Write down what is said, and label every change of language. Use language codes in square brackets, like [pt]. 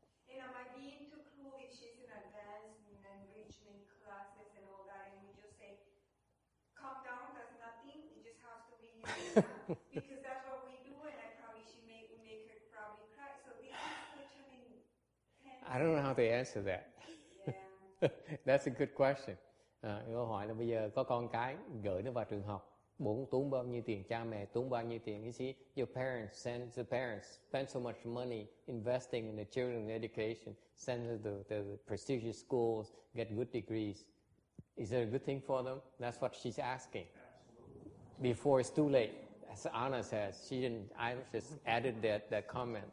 [en] Am I being too cruel if she's in advanced enrichment classes and all that, and we just say, calm down, that's nothing, it just has to be because that's what we do, and we make her probably cry. So this is such an intense. I don't know how to answer that. Yeah. That's a good question. [vi] Câu hỏi là bây giờ có con cái gửi nó vào trường học, bố tốn bao nhiêu tiền, cha mẹ tốn bao nhiêu tiền. [en] You see, your parents spend so much money investing in the children's education, send them to the prestigious schools, get good degrees. Is that a good thing for them? That's what she's asking. Before it's too late. As Anna says, she didn't. I just added that comment.